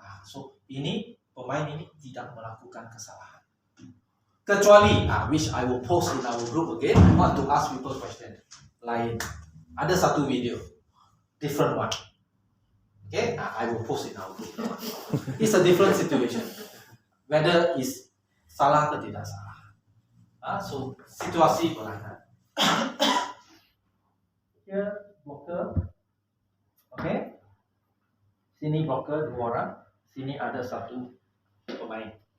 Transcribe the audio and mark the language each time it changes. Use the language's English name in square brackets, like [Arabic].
[Malay] So ini, pemain ini tidak melakukan kesalahan. Kecuali, [English] which I will post in our group again, I want to ask people question. [Malay] Lain, ada satu video, [English] different one. Okay, I will post in our group. It's a different situation. Whether is [Malay] salah atau tidak salah. So situasi berlainan. [English] Here blocker, okay. [Malay] Sini blocker 2 orang, sini ada satu pemain.